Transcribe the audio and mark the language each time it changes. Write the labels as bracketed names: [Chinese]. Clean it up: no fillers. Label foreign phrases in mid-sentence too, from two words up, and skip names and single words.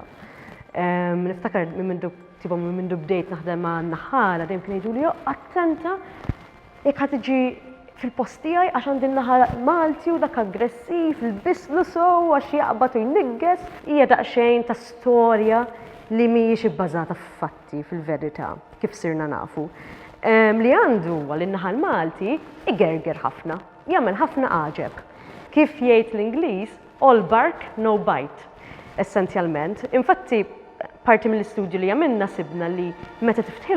[Maltese] Niftakar minn mindu bdejt naħdem ma' naħala dejjem kien jgħidu li attenta jekk ħad tiġi fil-post tiegħi għax għandi naħal Malti u dak aggressiv, il-bislu sow għax jaqbad u jnigges, hija daqsxejn ta' storja li mhijiex ibbażata f'fatti fil-verità kif sirna nafu. Li għandu għal-naħal Malti igerger ħafna, jagħmel ħafna għaġeb. Kif jgħid l-Ingliż, [English] all bark, no bite, [Maltese] essenzjalment. Infatti, parti mill-istudju li għamilna sibna li meta tiftħil